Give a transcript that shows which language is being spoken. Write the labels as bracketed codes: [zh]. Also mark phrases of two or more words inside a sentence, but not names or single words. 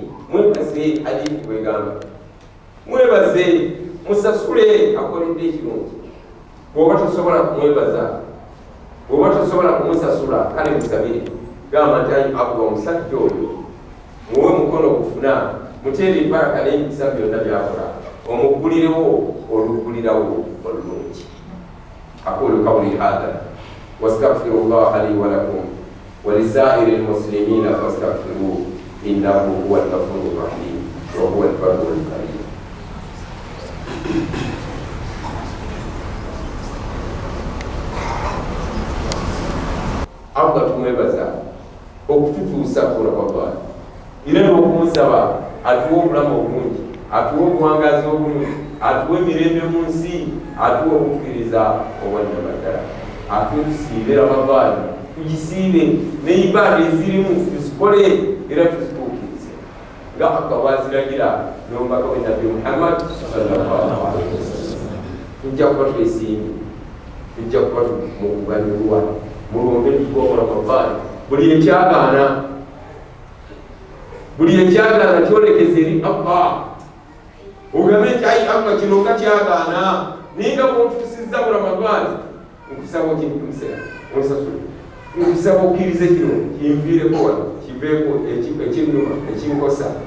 [lg] mwebaze hadithi bwegamba mwebaze musasule akoledde ekirungi bw'oba tosobola kumwebaza bw'oba tosobola kumusasula kale musabire gamba nti ayi abwa omusajja oyo muwe mukono okufuna muteere embaraka n'emikisa byonna byakola omuggulirewo oluggulirawo olulungi [ar] أقول قولي هذا وأستغفر الله لي ولكم ولسائر المسلمين فاستغفروه إنه هو الغفور الرحيم وهو البر الكريم. [lg] Allah tumwebaza okututuusa ku Ramadaan era n'okumusaba atuwa obulamu obulungi atuwa obuwangazi obulungi atuwa emirembe mu nsi atuwa okukkiriza obwannyamaddala atuwa tusiibe Ramadaan tugisiibe n'eibaada ezirimu tuzikole era tuzituukirize nga Allah bw'aziragira n'omubaka we Nabbi Muhammad [ar] صلى الله عليه وسلم. [lg] Tujja kuba twesiimye tujja kuba mu kuganyulwa mulombe tugoba Ramadaan buli ekyagaana kyolekeze eri Allah ogambe nti ayi Allah kino nga kyagaana naye nga bw'otutusizza mu Ramadaan nkusaba okintumusera onsasule nkusaba okkirize kino kinviireko wano kiveeko ekinnuma ekinkosa